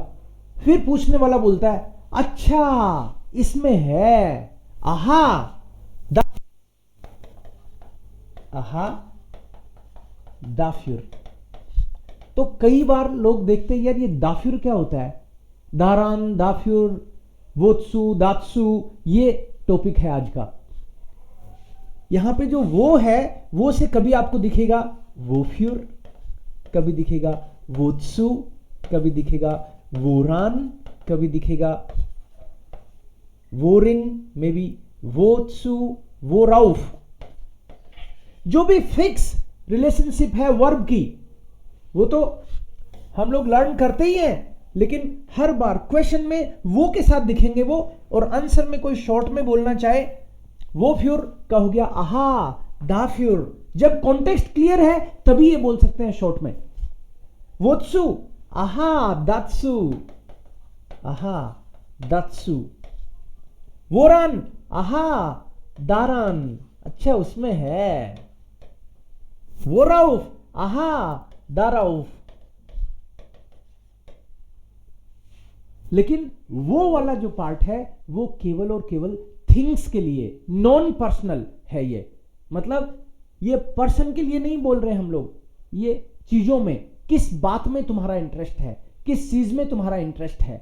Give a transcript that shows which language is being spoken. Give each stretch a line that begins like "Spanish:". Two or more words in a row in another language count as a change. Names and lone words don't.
Hindi: फिर पूछने वाला बोलता है अच्छा इसमें है,
German: Aha dafür.
Hindi: तो कई बार लोग देखते हैं यार ये दाफ्यूर क्या होता है,
German: Daran, dafür, wozu, dazu,
Hindi: ये टॉपिक है आज का। यहां पे जो वो है, वो से कभी आपको दिखेगा वो फ्यूर, कभी दिखेगा वोत्सु, कभी दिखेगा वोरान, कभी दिखेगा वोरिन, मे बी
German: wozu, worauf.
Hindi: जो भी
English: fix relationship
Hindi: है वर्ब की, वो तो हम लोग लर्न करते ही हैं, लेकिन हर बार क्वेश्चन में वो के साथ दिखेंगे वो, और आंसर में कोई शॉर्ट में बोलना चाहे वो फ्यूर का हो गया
German: aha dafür.
Hindi: जब
English: context clear
Hindi: है तभी ये बोल सकते हैं शॉर्ट में।
German: Wozu? Aha, dazu, aha, dazu. Woran? Aha, daran,
Hindi: अच्छा उसमें है।
German: Worauf? Aha, darauf.
Hindi: लेकिन वो वाला जो पार्ट है वो केवल और केवल थिंग्स के लिए,
English: non personal
Hindi: है ये। मतलब ये पर्सन के लिए नहीं बोल रहे हम लोग, ये चीजों में, किस बात में तुम्हारा इंटरेस्ट है, किस चीज में तुम्हारा इंटरेस्ट है।